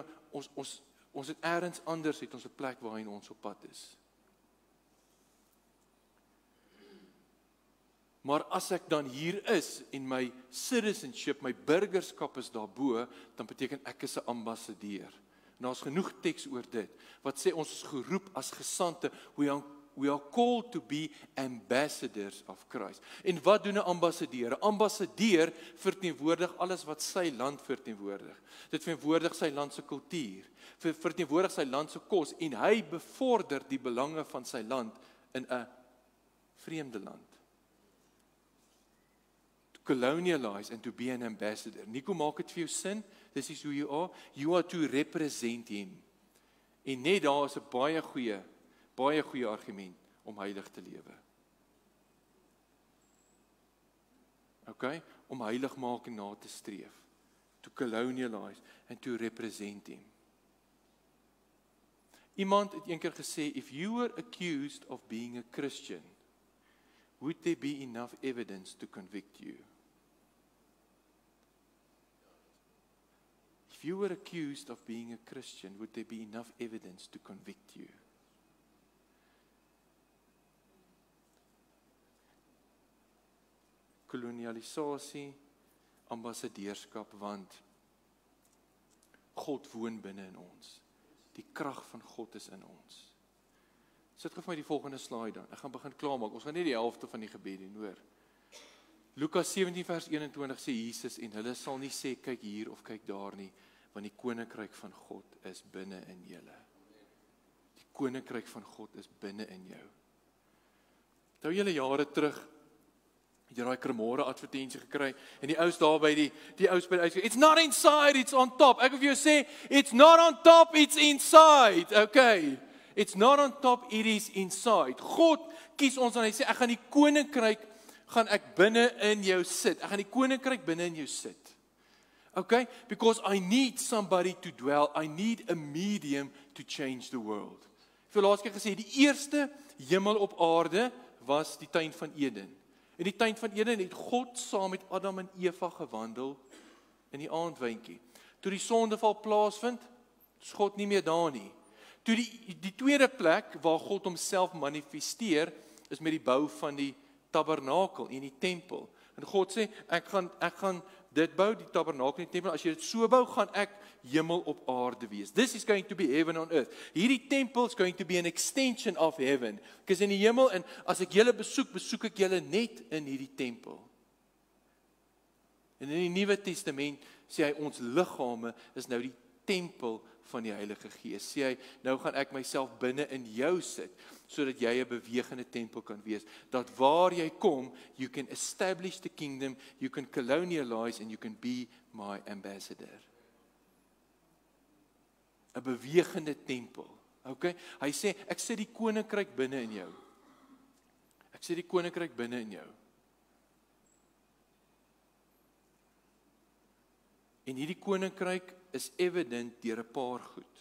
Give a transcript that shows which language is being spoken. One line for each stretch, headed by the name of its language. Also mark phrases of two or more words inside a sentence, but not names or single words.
Afrikaans: Ons het ergens anders, het ons 'n plek waarin ons op pad is. Maar as ek dan hier is, en my citizenship, my burgerskap is daarbo, dan beteken ek is 'n ambassadeur. En daar's genoeg teks oor dit, wat sê ons is geroep as gesandte,
English: we are called to be ambassadors of Christ.
Afrikaans: En wat doen 'n ambassadeur? 'n Ambassadeur verteenwoordig alles wat sy land verteenwoordig. Dit verteenwoordig sy land se kultuur, verteenwoordig sy land se kos, en hy bevorder die belange van sy land in 'n vreemde land.
English: To colonialize and to be an ambassador.
Afrikaans: Nico, maak dit vir jou sin?
English: This is who you are. You are to represent him.
Afrikaans: En net daar is 'n baie goeie argument om heilig te lewe. Okay? Om heiligmaking na te streef.
English: To colonialize and to represent him.
Afrikaans: Iemand het eendag gesê,
English: if you were accused of being a Christian, would there be enough evidence to convict you? If you were accused of being a Christian, would there be enough evidence to convict you?
Afrikaans: Kolonialisasie, ambassadeurskap, want God woon binne in ons. Die krag van God is in ons. Sit gou vir my die volgende slide dan. Ek gaan begin klaarmaak. Ons gaan nie die helfte van die gebed doen, hoor. Lukas 17 vers 21 sê Jesus, en hulle sal nie sê kyk hier of kyk daar nie, want die koninkryk van God is binne in julle. Die koninkryk van God is binne in jou. Nou julle jare terug het jy daai Cremora advertensie gekry en die ouens daar by die ouens by die uitskryf,
English: it's not inside, it's on top.
Afrikaans: Ek wil vir jou sê,
English: it's not on top, it's inside. Okay. It's not on top, it is inside.
Afrikaans: God kies ons en hy sê, ek gaan die koninkryk gaan ek binne in jou sit. Ek gaan die koninkryk binne in jou sit. Okay?
English: Because I need somebody to dwell. I need a medium to change the world.
Afrikaans: Ek het laas keer gesê, die eerste hemel op aarde was die tuin van Eden. In die tuin van Eden het God saam met Adam en Eva gewandel in die aandwyntjie. Toe die sondeval plaasvind, is God nie meer daar nie. Toe die tweede plek waar God homself manifesteer, is met die bou van die tabernakel en die tempel. En God sê, ek gaan dit bou, die tabernakel en die tempel, as jy dit so bou, gaan ek hemel op aarde wees.
English: This is going to be heaven on earth.
Afrikaans: Hierdie tempel
English: is going to be an extension of heaven.
Afrikaans: Ek is in die hemel, en as ek julle besoek ek julle net in hierdie tempel. En in die Nuwe Testament sê hy, ons liggame is nou die tempel van die Heilige Gees. Sê hy, nou gaan ek myself binne in jou sit, sodat jy 'n bewegende tempel kan wees. Dat waar jy kom,
English: you can establish the kingdom, you can colonialize and you can be my ambassador.
Afrikaans: 'n bewegende tempel. Okay? Hy sê, ek sit die koninkryk binne in jou. Ek sit die koninkryk binne in jou. En hierdie koninkryk is evident deur 'n paar goed.